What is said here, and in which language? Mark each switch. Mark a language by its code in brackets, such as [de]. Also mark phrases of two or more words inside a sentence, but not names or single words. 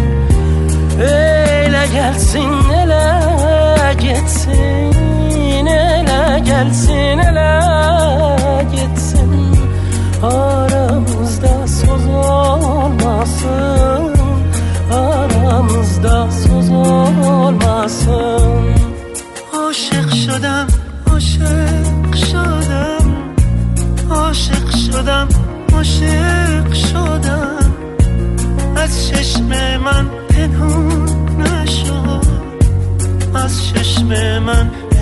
[az] Elə gelsin, elə geçsin, elə gelsin, elə geçsin. Aramızda söz olmasın, aramızda söz olmasın. [fa] عاشق شدم، عاشق شدم، عاشق شدم، عاشق شدم. از چشم من پنهون نشو، از چشم من